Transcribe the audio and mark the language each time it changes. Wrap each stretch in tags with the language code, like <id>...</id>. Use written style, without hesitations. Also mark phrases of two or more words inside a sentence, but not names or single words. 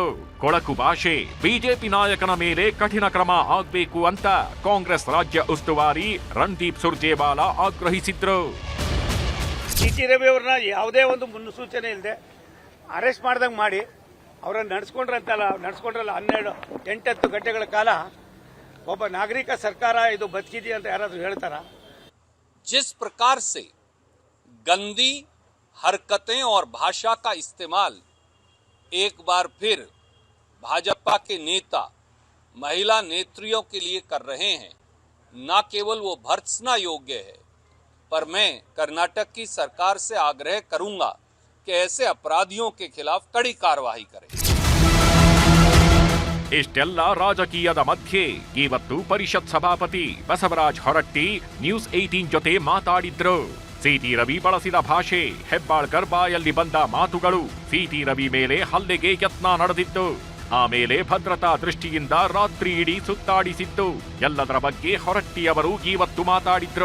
<kn>ಕೊಳಕು ಭಾಷೆ, ಬಿಜೆಪಿ ನಾಯಕನ ಮೇಲೆ ಕಠಿಣ ಕ್ರಮ ಆಗ್ಬೇಕು ಅಂತ ಕಾಂಗ್ರೆಸ್ ರಾಜ್ಯ ಉಸ್ತುವಾರಿ ರಣದೀಪ್ ಸುರ್ಜೇವಾಲಾ ಆಗ್ರಹಿಸಿದ್ರು. ಸಿಟಿ ರವಿ ಅವ್ರನ್ನ ಯಾವುದೇ ಒಂದು ಮುನ್ಸೂಚನೆ ಇಲ್ಲದೆ ಅರೆಸ್ಟ್ ಮಾಡ್ದಂಗೆ ಮಾಡಿ ಅವರನ್ನು ನಡೆಸ್ಕೊಂಡ್ರಲ್ಲ 8-10 ಗಂಟೆಗಳ ಕಾಲ ಒಬ್ಬ ನಾಗರಿಕ ಸರ್ಕಾರ ಇದು ಬದುಕಿದೆಯಾ ಅಂತ ಯಾರಾದರೂ ಹೇಳ್ತಾರ?</kn> <hi>जिस प्रकार से गंदी हरकतें और भाषा का इस्तेमाल एक बार फिर भाजपा के नेता महिला नेत्रियों के लिए कर रहे हैं, न केवल वो भर्त्सना योग्य है, पर मैं कर्नाटक की सरकार से आग्रह करूंगा कि ऐसे अपराधियों के खिलाफ कड़ी कार्रवाई करें.</hi> <kn>ಇಷ್ಟೆಲ್ಲ ರಾಜಕೀಯದ ಮಧ್ಯೆ ಇವತ್ತು ಪರಿಷತ್ ಸಭಾಪತಿ ಬಸವರಾಜ ಹೊರಟ್ಟಿ ನ್ಯೂಸ್ 18 ಜೊತೆ ಮಾತಾಡಿದ್ರು. ಸಿಟಿ ರವಿ ಬಳಸಿದ ಭಾಷೆ, ಹೆಬ್ಬಾಳ್ಕರ್ ಬಾಯಲ್ಲಿ ಬಂದ ಮಾತುಗಳು, ಸಿಟಿ ರವಿ ಮೇಲೆ ಹಲ್ಲೆಗೆ ಯತ್ನ ನಡೆದಿದ್ದು, ಆಮೇಲೆ ಭದ್ರತಾ ದೃಷ್ಟಿಯಿಂದ ರಾತ್ರಿ ಇಡೀ ಸುತ್ತಾಡಿಸಿದ್ದು, ಎಲ್ಲದರ ಬಗ್ಗೆ ಹೊರಟ್ಟಿಯವರು ಇವತ್ತು ಮಾತಾಡಿದ್ರು.</kn>